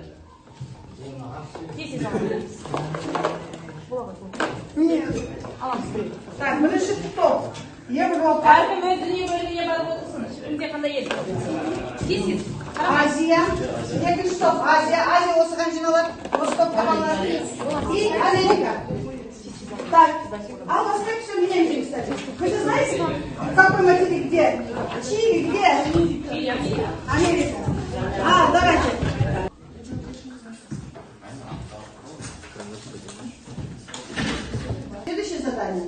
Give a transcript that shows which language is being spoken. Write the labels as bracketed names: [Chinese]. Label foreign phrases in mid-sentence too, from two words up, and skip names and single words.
[Kazakh] Тез ала қоямыз. [Russian] Нет. Так, [Kazakh] бірінші топ. Европа. Әркім өз дүние бөлігіне барып отырсын. Кімде қандай ел түсті. Азия. Екінші топ. Азия осыған жиналады. Осы топқа қалады. [Russian] И Америка. Так, а у вас как все меняется, кстати? Вы же знаете, какой материк где? Чили где? Чили, Америка. Давайте. Следующее задание.